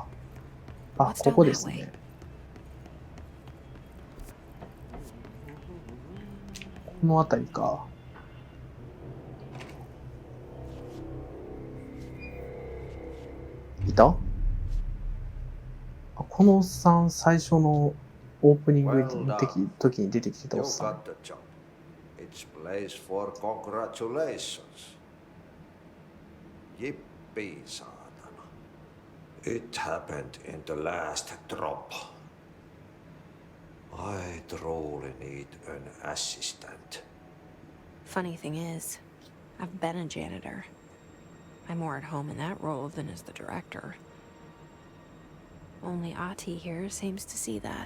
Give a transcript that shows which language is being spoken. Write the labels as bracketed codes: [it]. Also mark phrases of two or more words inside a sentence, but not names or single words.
[ja] あ、ここですね。この辺りか。いた？このおっさん、最初のオープニングの時に出てきてたおっさん。 [en] It's place for congratulations. [fi] Jippi, saatana. [en] It happened in the last drop. I truly need an assistant. Funny thing is, I've been a janitor. I'm more at home in that role than as the director. Only Ati here seems to see that.